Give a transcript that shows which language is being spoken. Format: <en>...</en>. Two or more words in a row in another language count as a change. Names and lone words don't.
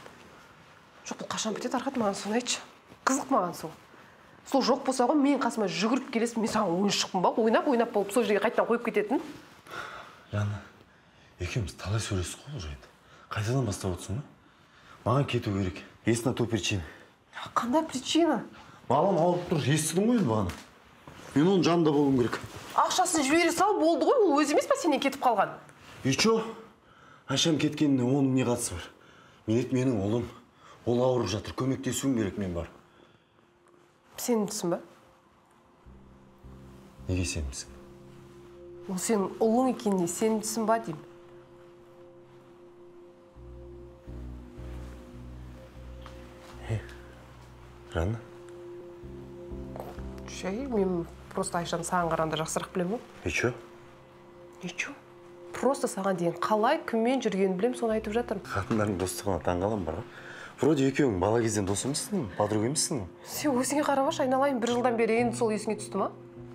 <kk>Жоқ, бұл қашан бітеді, Арқат, маған соны айтшы. Қызық маған сол. Сол жоқ болса ғой, мен қасыма жүгіріп келесің, мен саған ойыншықпын ба? Ойнап болып сол жерге қайтадан қойып кететін. Жанна, екеуміз талай сөйлестік қой бұл жайды. Қайтадан бастап отырсың ба? Маған кету керек.</kk> <ru>Есть на то причина.</ru> <kk>Қандай причина? Балам ауырып тұр, естідің ғой енді бағана. Мен оның жанында болуым керек. Ақшасын жібере сал, болды ғой, ол өз емес па сенен кетіп қалған?</kk> <ru>И чё?</ru> <kk>Айшам кеткеніне оның не қатысы бар? Менің ұлым. Ол ауырып жатыр, көмектесуім керек мен бар. Сенімдісің ба? Неге сенімдісің? Ол сенің ұлың екеніне сенімдісің ба деймін? Жанна? Мен просто Айшаны саған қарағанда жақсырақ білем ғой.</kk> <ru>И чё? Ничего.</ru> <kk>Просто саған дейін қалай, кіммен жүргенін білем, соны айтып жатырмын. Қатындардың достығына таңғалам бар ғой. Вроде екеуің бала кезден дос емессің, подруга емессің. Сен өзіңе қарап айналайын, бір жылдан бері енді сол есіңе түсті ма?</kk>